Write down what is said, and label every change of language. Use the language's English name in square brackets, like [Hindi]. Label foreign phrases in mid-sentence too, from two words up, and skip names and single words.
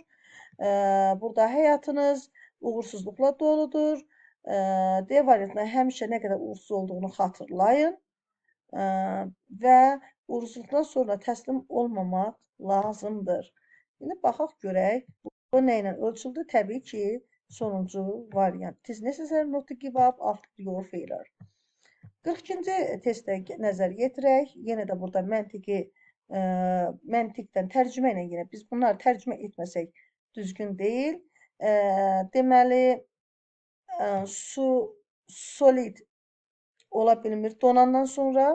[Azerbaijani] Burada həyatınız uğursuzluqla doludur. D variantında həmişə nə qədər uğursuz olduğunu xatırlayın və uğursuzluqdan sonra təslim olmamaq lazımdır. İndi baxaq görək, bu nə ilə ölçüldü? Təbii ki, sonuncu variant. [English] It is necessary not to give up after your failure. [Azerbaijani] 42-ci testə nəzər yetirək. Yenə də burada məntiqdən tərcümə ilə yenə biz bunları tərcümə etməsək düzgün deyil. Deməli, su solid ola bilmir donandan sonra.